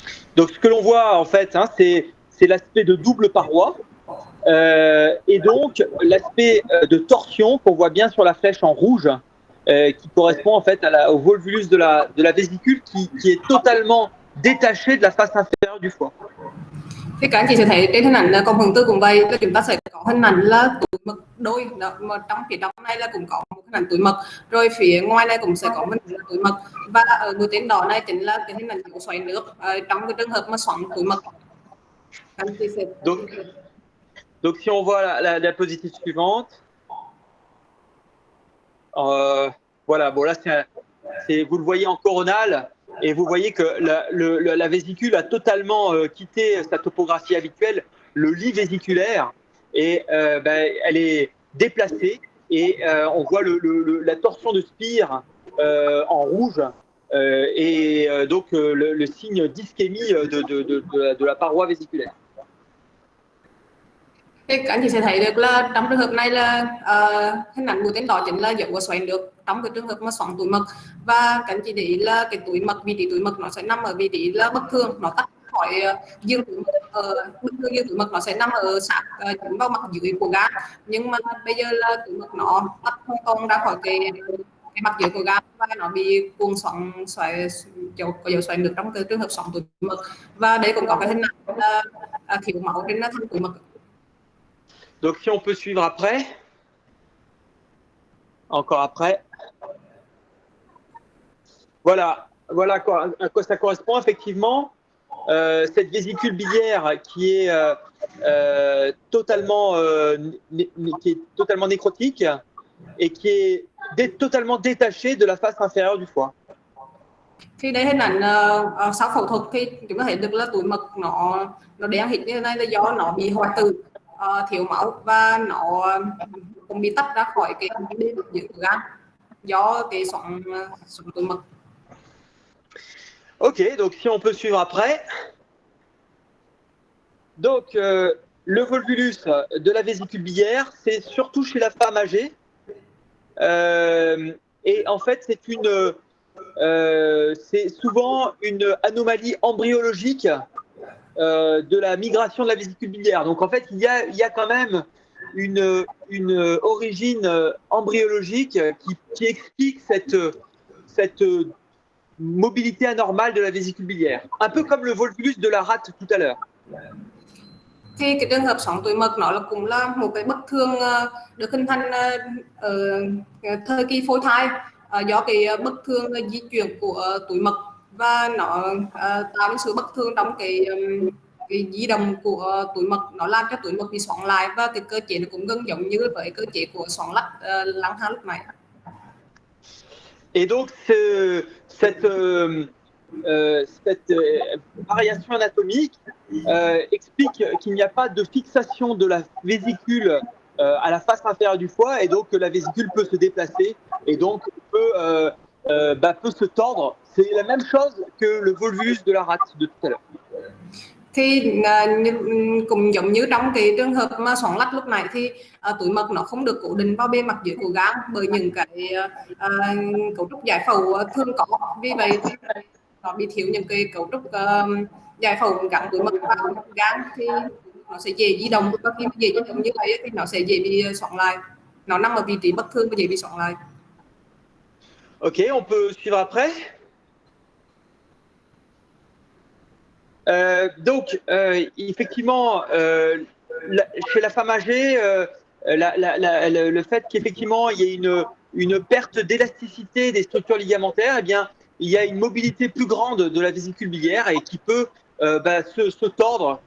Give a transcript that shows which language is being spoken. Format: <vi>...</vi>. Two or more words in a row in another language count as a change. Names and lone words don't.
<fr>Donc ce que l'on voit en fait, hein, c'est l'aspect de double paroi et donc l'aspect de torsion qu'on voit bien sur la flèche en rouge, qui correspond en fait au volvulus de la vésicule qui est totalement détaché de la face inférieure du foie.</fr> <vi>Thì các anh chị sẽ thấy trên hình ảnh cộng hưởng tư cũng vậy, là chúng ta sẽ có hình ảnh là túi mật đôi đó, mà trong phía trong này là cũng có một hình ảnh túi mật, rồi phía ngoài này cũng sẽ có hình ảnh túi mật, và ở mũi tên đỏ này chính là cái hình ảnh xoáy nước trong cái trường hợp mà xoắn túi mật.</vi> <fr>Donc si on voit la diapositive suivante, voilà, bon là vous le voyez en coronale et vous voyez que la vésicule a totalement quitté sa topographie habituelle, le lit vésiculaire, et elle est déplacée et on voit la torsion de spire en rouge et donc le signe d'ischémie de la paroi vésiculaire.</fr> <vi>Thì các anh chị sẽ thấy được là trong trường hợp này là hình ảnh mũi tên đỏ chính là dấu của xoáy nước trong cái trường hợp mà xoắn túi mật, và các anh chị để ý là cái túi mật, vị trí túi mật nó sẽ nằm ở vị trí là bất thường, nó tách khỏi dương túi mật, bất thường dương túi mật nó sẽ nằm ở sát chính vào mặt dưới của gan, nhưng mà bây giờ là túi mật nó tách hoàn toàn ra khỏi cái mặt dưới của gan và nó bị cuồng xoắn xoáy có dấu xoáy nước trong cái trường hợp xoắn túi mật, và đây cũng có cái hình ảnh là thiếu máu trên thân túi mật.</vi> <fr>Donc si on peut suivre après, encore après. Voilà à quoi ça correspond effectivement. Cette vésicule biliaire qui est totalement nécrotique et qui est totalement détachée de la face inférieure du foie.</fr> <vi>Thì đây hình ảnh sau phẫu thuật thì chúng ta thấy được là túi mật nó đen hịt như thế này là do nó bị hoại tử, thiếu máu, và nó cũng bị tách ra khỏi cái bề mặt dưới của gan do cái xoắn túi mật.</vi> <fr>Ok, donc si on peut suivre après. Donc le volvulus de la vésicule biliaire, c'est surtout chez la femme âgée. Et en fait, c'est souvent une anomalie embryologique de la migration de la vésicule biliaire. Donc en fait, il y a quand même une origine embryologique qui explique cette mobilité anormale de la vésicule biliaire. Un peu comme le volvulus de la rate tout à l'heure.</fr> <vi>Thì cái trường hợp xoắn túi mật nó cũng là một cái bất thường được hình thành ở thời kỳ phôi thai do cái bất thường di chuyển của túi mật, và nó tạo nên sự bất thường trong cái di động của túi mật, nó làm cho túi mật bị xoắn lại, và cái cơ chế nó cũng gần giống như với cơ chế của xoắn lắc lăng thang lúc này.</vi> <fr>Et donc cette variation anatomique explique qu'il n'y a pas de fixation de la vésicule à la face inférieure du foie, et donc la vésicule peut se déplacer et donc peut se tordre. C'est la même chose que le volvulus de la rate de tout à l'heure.</fr> <vi>Thì cũng giống như trong cái trường hợp mà xoắn lắc lúc này thì túi mật nó không được cố định vào bề mặt dưới của gan bởi những cái cấu trúc giải phẫu thường có, vì vậy thì nó bị thiếu những cái cấu trúc giải phẫu gắn túi mật vào gan thì nó sẽ dễ di động, và khi dễ di động như vậy thì nó sẽ dễ bị xoắn lại, nó nằm ở vị trí bất thường và dễ bị xoắn lại.</vi> <fr>Ok, on peut suivre après. Donc, effectivement, chez la femme âgée, le fait qu'effectivement il y ait une perte d'élasticité des structures ligamentaires, eh bien, il y a une mobilité plus grande de la vésicule biliaire et qui peut se tordre.</fr>